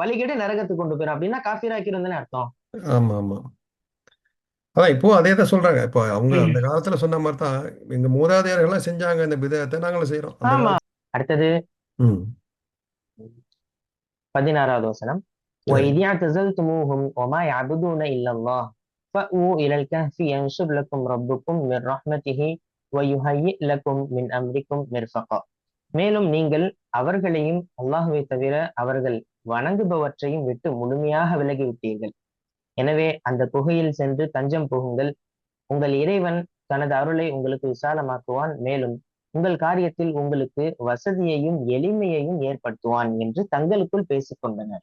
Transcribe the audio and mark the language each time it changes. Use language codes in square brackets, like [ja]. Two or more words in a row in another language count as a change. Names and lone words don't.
[ta] வழிகேட்டு நரகத்துக்கு கொண்டு போயிரும். அப்படின்னா காஃபிராக்கிறதுன்னு அர்த்தம். ஆமா ஆமா. அதான் இப்போ அதே தான் சொல்றாங்க. இப்போ அவங்க அந்த காலத்துல சொன்ன மாதிரி தான் எங்க மூதாதையர்கள்லாம் செஞ்சாங்க இந்த பிதத்தை நாங்களும் செய்றோம் அந்த ஆமா. காலத்துல. அடுத்தது ம். 16வது வசனம். சரி. [ar] وَإِذْ اعْتَزَلْتُمُوهُمْ وَمَا يَعْبُدُونَ إِلَّا اللَّهَ فَأْوُوا إِلَى الْكَهْفِ يَنشُرْ لَكُمْ رَبُّكُمْ مِنْ رَحْمَتِهِ وَيُهَيِّئْ لَكُمْ مِنْ أَمْرِكُمْ مِرْفَقًا. [ta] மேலும் நீங்கள் அவர்களையும் அல்லாஹ்வை தவிர அவர்கள் வணங்குபவற்றையும் விட்டு முழுமையாக விலகிவிட்டீர்கள். எனவே அந்த குகையில் சென்று தஞ்சம் புகுங்கள். உங்கள் இறைவன் தனது அருளை உங்களுக்கு விசாலமாக்குவான். மேலும் உங்கள் காரியத்தில் உங்களுக்கு வசதியையும் எளிமையையும் ஏற்படுத்துவான் என்று தங்களுக்குள் பேசிக் கொண்டனர்.